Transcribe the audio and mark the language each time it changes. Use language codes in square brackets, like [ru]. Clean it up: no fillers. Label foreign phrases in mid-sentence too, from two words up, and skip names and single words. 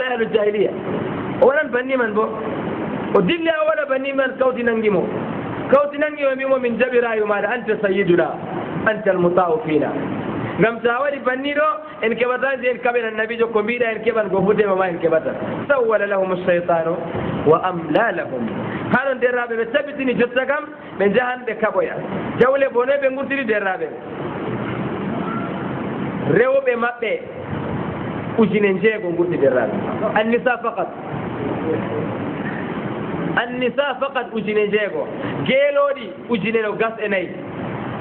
[ar] أهل الجاهلية [ff] o waɗan banni man bo o dilli a waɗa banni man kawti nangimo o mbimo min jaɓi rayu maɗa [ar] أنت سيدنا أنت المطاع فينا [ff] ngam sa waɗi banni ɗo en keɓata si en kaɓen annabijo ko mbiɗa en keɓan go futema ma en keɓata [ar] سول لهم الشيطان وأملى لهم [ff] haɗon derraɓe ɓe tabitini jotta kam ɓe jahan ɓe kaɓoya jawle bonoy ɓe gurtiri derraɓe rewɓe maɓɓe 6,000 gurti derraɓe [ar] النساء فقط [ff] 6,000 geeloɗi 1,4